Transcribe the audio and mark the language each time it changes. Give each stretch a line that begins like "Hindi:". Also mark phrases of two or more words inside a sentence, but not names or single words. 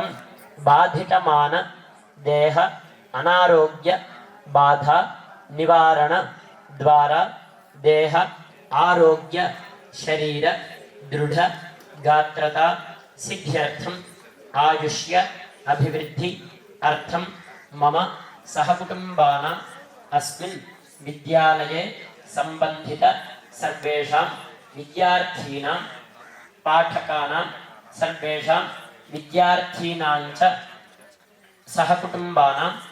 Sanskrit: బాధితమాన దేహ అనారోగ్య బాధ నివారణ ద్వారా దేహ ఆరోగ్య శరీర దృఢ గాత్రత సిద్ధ్యర్థం ఆయుష్య అభివృద్ధి అర్థం మమ सहकुटुम्बानां अस्मिन् विद्यालये सम्बन्धित सर्वेषां विद्यार्थीनां पाठकानां सर्वेषां विद्यार्थीनां च सहकुटुम्बानां